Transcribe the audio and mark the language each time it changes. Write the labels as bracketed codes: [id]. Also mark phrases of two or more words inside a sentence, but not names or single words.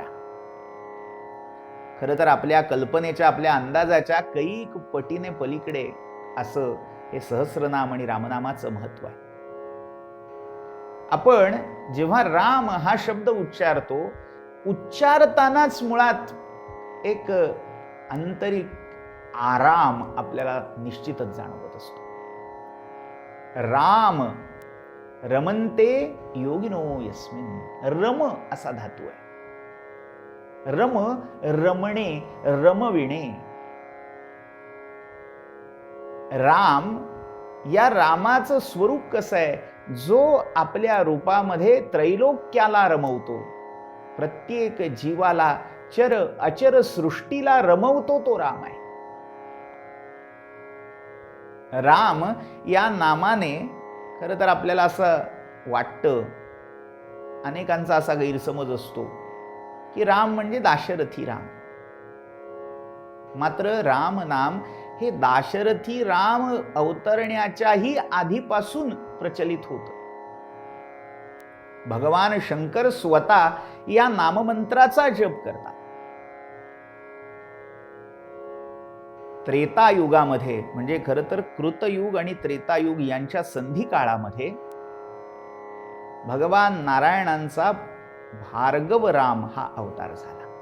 [mr] खरं तर आपल्या कल्पनेच्या, आपल्या अंदाजाच्या कैक पटीने पलीकडे असं हे सहस्रनाम आणि रामनामाचं महत्व आहे. आपण जेव्हा राम हा शब्द उच्चारतो, उच्चारतानाच मुळात एक आंतरिक आराम आपल्याला निश्चितच जाणवत असतो. [sa] राम रमन्ते योगिनो यस्मिन्, [mr] रम असा धातू आहे. रम रमणे, रमविणे. राम, या रामाचं स्वरूप कसं आहे, जो आपल्या रूपामध्ये त्रैलोक्याला रमवतो, प्रत्येक जीवाला, चर अचर सृष्टीला रमवतो, तो राम आहे. राम या नामाने खरं तर आपल्याला असं वाटतं, अनेकांचा असा गैरसमज असतो की राम म्हणजे दाशरथी राम. मात्र राम नाम हे दाशरथी राम अवतरण्याच्याही आधीपासून प्रचलित होतं. भगवान शंकर स्वतः या नाममंत्राचा जप करतात. त्रेतायुगामध्ये, म्हणजे खरं तर कृतयुग आणि त्रेतायुग यांच्या संधी काळामध्ये भगवान नारायणांचा भार्गव राम हा अवतार झाला.